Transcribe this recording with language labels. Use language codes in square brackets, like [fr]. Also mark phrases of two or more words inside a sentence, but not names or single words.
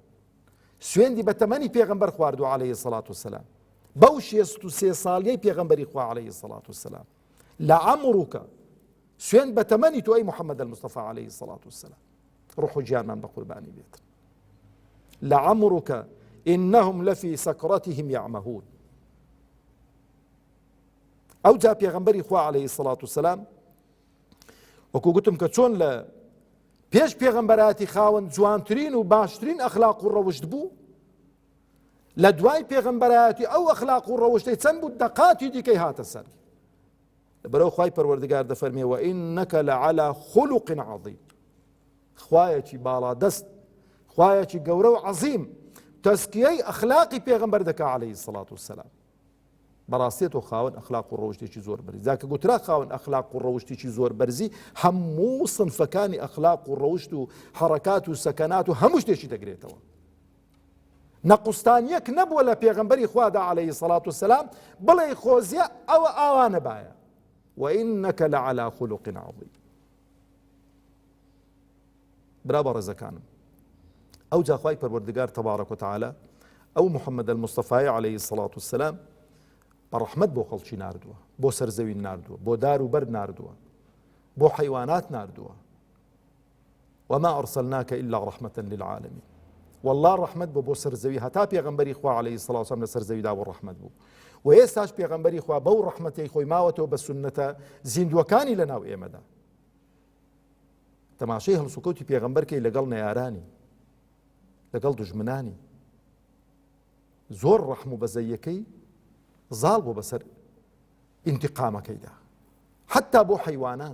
[ckb] سوێندی بە تەمەنی پێغەمبەر خواردووە [ar] عەلەیهی سەڵات وسەلام، [ckb] بەو 63 ساڵیەی پێغەمبەری خوا [ar] عەلەیهی سەڵات وسەلام. [ckb] لە عەمڕوکە سوێند بە تەمەنی تۆ ئەی محەممەد المستەفا [ar] عەلەیهی سەڵات وسەلام، [ckb] ڕوح و گیانمان بە قوربانی بێت. لە عەمڕوکە [ar] إنهم لفي سكرتهم يعمهون. [ckb] ئەو جا پێغەمبەری خوا [ar] عەلەیهی سەڵات وسەلام [ckb] وەکو گوتم کە چۆن لە پێش پێغەمبەراتی خاوەن جوانترین و باشترین ئەخلاق و ڕەوشت بوو، لە دوای پێغەمبەراتی ئەو ئەخلاق و ڕەوشتەی چەند بوو دەقاتی دیکەی هاتە سەر. لەبەرەوە خوای پەروەردگار دەفەرمێ [ar] وإنك لعلى خلق عظيم. [ckb] خوایەکی باڵا دەست، خوایەکی گەورە و عەظیم تەسکیەی ئەخلاقی پێغەمبەر دەکا [ar] عەلەیهی سەڵات وسەلام. [ckb] بەڕاستیەوە خاوەن ئەخلاق و ڕەوشتێکی زۆر بەرزی. جاکە گوترا خاوەن ئەخلاق و ڕەوشتێکی زۆر بەرزی، هەموو سنفەکانی ئەخلاق و ڕەوشت و حەرەکات و سەکەنات و هەموو شتێکی دەگرێتەوە. نەقوستانیەک نەبووە لە پێغەمبەری خوادا [ar] عەلەیهی سەڵات وسەلام [ckb] بڵێ خۆزیە ئەوە ئاوانە بایە. [ar] وإنك لعلى خلق عظيم. [ckb] برا بەڕێزەکانم، ئەو جا خوای پەروەردگار [ar] تەبارەک و تەعالا [ckb] ئەو محەممەد المستەفای [ar] عەلەیهی سەڵات وسەلام [ckb] بە ڕەحمەت بۆ خەڵکی ناردووە، بۆ سەرزەوی ناردووە، بۆ دار و بەر ناردووە، بۆ حەیوانات ناردووە. [ar] وما أرسلناك إلا رحمة للعالمين. [ckb] والله ڕەحمەت بۆ سەرزەوی هەتا پێغەمبەری خوا [ar] عەلەیهی سەڵات وسەلام [ckb] لە سەرزەویدا بۆ ڕەحمەت بوو و ئێستاش پێغەمبەری خوا بەو ڕەحمەتەی خۆی ماوەتەوە بە سونەتە زیندوەکانی لەناو ئێمەدا. تەماشای هەڵسوکەوتی پێغەمبەرکەی لەگەڵ نەیارانی لەگەڵ دوژمنانی زۆر ڕەحم و بەزەیەکەی زاڵ بۆ بەسەر ئینتیقامەکەیدا حتا بۆ حەیوانات.